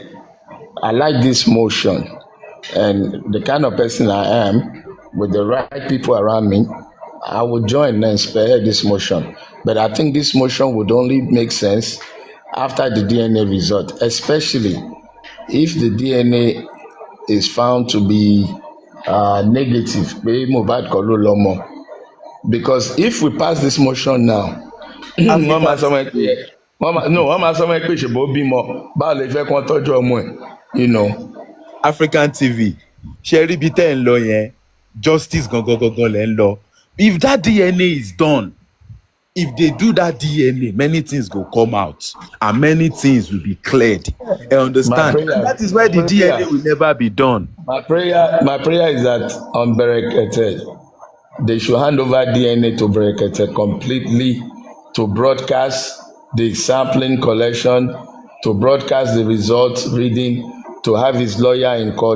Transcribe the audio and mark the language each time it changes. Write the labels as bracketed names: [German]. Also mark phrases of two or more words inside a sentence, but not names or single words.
[English] I like this motion, and the kind of person I am, with the right people around me, I would join and spare this motion. But I think this motion would only make sense after the DNA result, especially if the DNA is found to be negative. [Yoruba] Pé Mohbad kọ́ ló lọ́mọ. [English] Because if we pass this motion now, [Yoruba] wọ́n máa [English] African [Yoruba] sọ wọn pé [English] TV. [Yoruba] wọ́n máa sọ wọn pé ṣèbó bímọ báwo lè fẹ́ kán tọ́jú ọmọ ẹ̀, [English] you know. African TV. [Yoruba] Ṣé rí ibi tẹ́ ẹ̀ ń lọ yẹn? Justice gangan lẹ́ ń lọ. [English] If that DNA is done, if they do that DNA, many things go come out and many things will be cleared. I understand. prayer- And that is why the my prayer- DNA will never be done. My prayer is that on Berekete, they should hand over DNA to Berekete completely to broadcast the sampling collection, to broadcast the results reading, to have his lawyer in court.